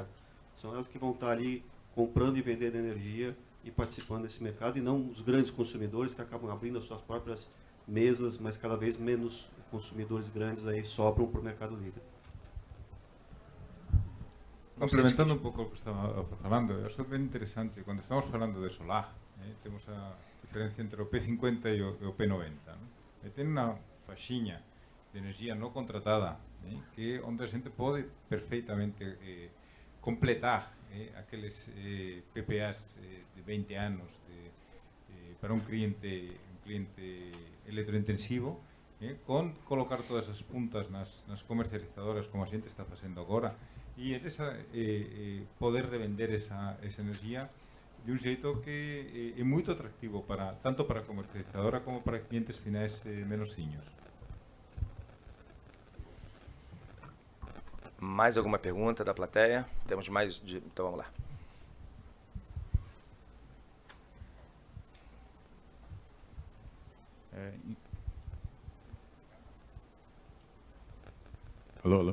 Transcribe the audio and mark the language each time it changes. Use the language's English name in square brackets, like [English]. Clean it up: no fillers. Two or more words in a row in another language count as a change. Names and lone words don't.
[Portuguese] São elas que vão estar ali comprando e vendendo energia e participando desse mercado, e não os grandes consumidores que acabam abrindo as suas próprias mesas, mas cada vez menos consumidores grandes aí sobram para o mercado livre. [Galician] Complementando un pouco o que estaba falando, eu acho ben interesante, cando estamos falando de solar, temos a diferencia entre o P50 e o P90, ¿no? Ten unha faxiña de energía no contratada, que onde a xente pode perfeitamente completar aqueles PPAs de 20 anos para un cliente electrointensivo, con colocar todas as puntas nas comercializadoras como a xente está facendo agora, e poder revender esa energía de un xeito que é moito atractivo tanto para a comercializadora como para clientes finais menorciños. [Portuguese] Mais alguma pergunta da plateia? Temos mais então vamos lá. Alô.